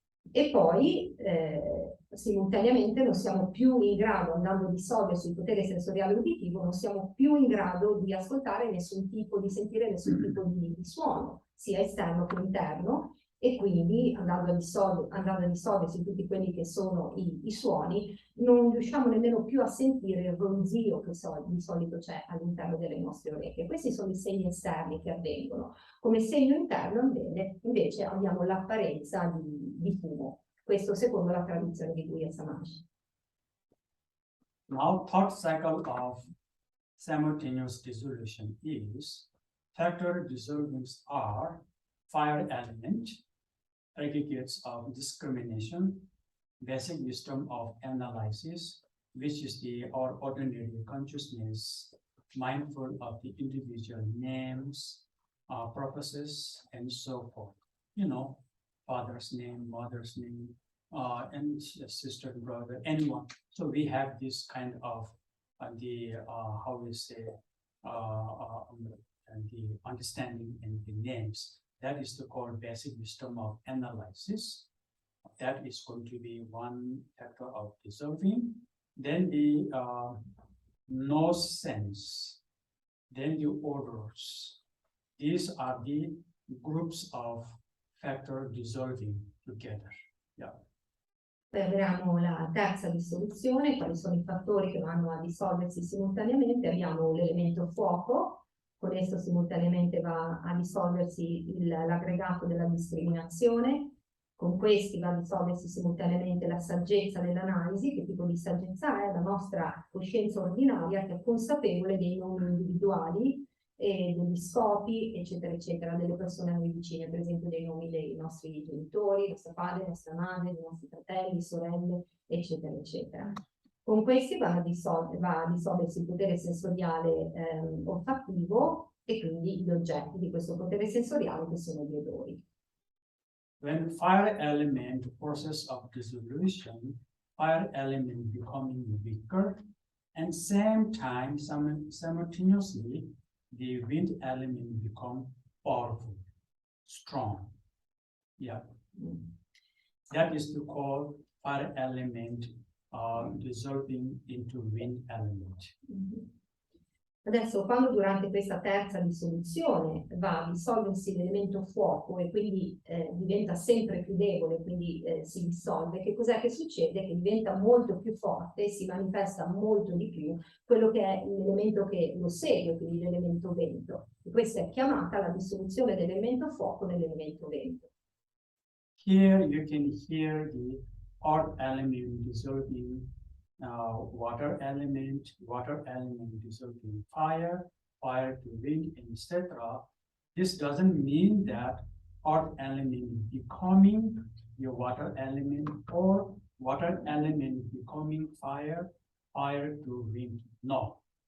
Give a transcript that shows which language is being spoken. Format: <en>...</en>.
<it>E poi simultaneamente non siamo più in grado, andando a dissolversi il potere sensoriale uditivo, non siamo più in grado di ascoltare nessun tipo, di sentire nessun tipo di suono, sia esterno che interno, e quindi andando a dissolversi tutti quelli che sono i suoni, non riusciamo nemmeno più a sentire il ronzio che di solito c'è all'interno delle nostre orecchie. Questi sono i segni esterni che avvengono. Come segno interno invece abbiamo l'apparenza di fumo. Questo secondo la tradizione di Guya Samaji.</it> <en>Now, third cycle of simultaneous dissolution is factor dissolvings are fire element, aggregates of discrimination, basic wisdom of analysis, which is our ordinary consciousness, mindful of the individual names, purposes, and so forth. You know, father's name, mother's name, and sister, brother, anyone. So we have this kind of how we say the understanding in the names. That is the called basic wisdom of analysis. That is going to be one factor of dissolving. Then the nose sense. Then the odors. These are the groups of factor dissolving together. Yeah.</en> <it>Poi abbiamo la terza dissoluzione, quali sono i fattori che vanno a dissolversi simultaneamente. Abbiamo l'elemento fuoco, con esso simultaneamente va a dissolversi l'aggregato della discriminazione, con questi va a dissolversi simultaneamente la saggezza dell'analisi. Che tipo di saggezza è? La nostra coscienza ordinaria che è consapevole dei nomi individuali e degli scopi, eccetera, eccetera, delle persone a noi vicine, per esempio dei nomi dei nostri genitori, nostro padre, nostra madre, dei nostri fratelli, sorelle, eccetera, eccetera. Con questi va a dissolversi il potere sensoriale olfattivo e quindi gli oggetti di questo potere sensoriale che sono gli odori.</it> <en>When fire element process of dissolution, fire element becoming weaker, and same time simultaneously the wind element become powerful, strong. Yeah, that is to call fire element dissolving into wind element.</en> <it>Adesso, quando durante questa terza dissoluzione va a dissolversi l'elemento fuoco e quindi diventa sempre più debole, quindi si dissolve, che cos'è che succede? Che diventa molto più forte, si manifesta molto di più quello che è l'elemento che lo segue, quindi l'elemento vento. E questa è chiamata la dissoluzione dell'elemento fuoco nell'elemento vento.</it> <en>Here you can hear the earth element dissolving water element dissolving fire to wind, etc. This doesn't mean that earth element becoming your water element or water element becoming fire to wind. No.</en>